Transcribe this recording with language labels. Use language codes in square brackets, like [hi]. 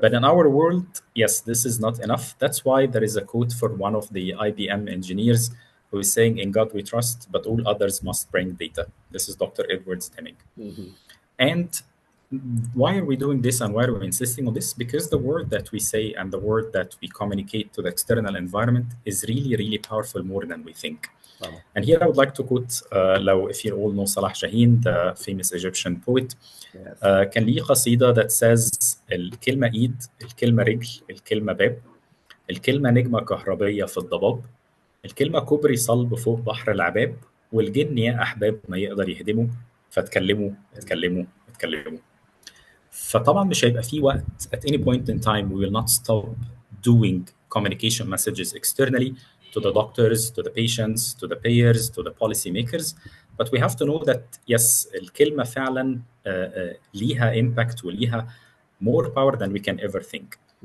[en] But in our world, yes, this is not enough. That's why there is a quote for one of the IBM engineers who is saying, "In God we trust, but all others must bring data." This is Dr. Edward Deming. And why are we doing this and why are we insisting on this? Because the word that we say and the word that we communicate to the external environment is really, really powerful, more than we think. And here I would like to quote, if you all know Salah Shaheen, the famous Egyptian poet, [ar] كان ليه قصيدة [en] that says [ar] الكلمة إيد، الكلمة رجل، الكلمة باب، الكلمة نجمة كهربية في الضباب، الكلمة كوبري صلب فوق بحر العباب، والجن يا أحباب ما يقدر يهدمه، فاتكلموا اتكلموا اتكلموا. فطبعا مش هيبقى في وقت [en] at any point in time we will not stop doing communication messages externally to the doctors, to the patients, to the payers, to the policy makers. But we have to know that yes, [ar] الكلمة فعلا ليها [en] impact [ar] وليها [en] more power than we can ever think.